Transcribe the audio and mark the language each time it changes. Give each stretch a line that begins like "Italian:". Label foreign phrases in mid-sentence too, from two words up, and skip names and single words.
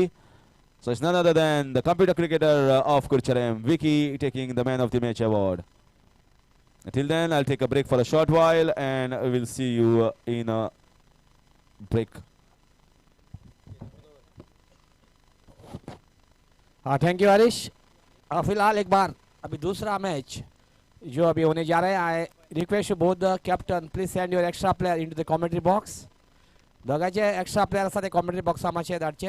English: So it's none other than the computer cricketer of Kurcharem, Vicky, taking the Man of the Match award. Until then, I'll take a break for a short while, and we'll see you in a break. Thank you Harish.
Hindi: फिलहाल एक बार अभी दूसरा मैच जो अभी होने जा रहा है.
English: Request both the captain, please send your extra player in to the commentary box.
Konkani: दोगांचे
English: extra player
Konkani: आसा ते कॉमेंट्री बॉक्सा मातशे धाडचे.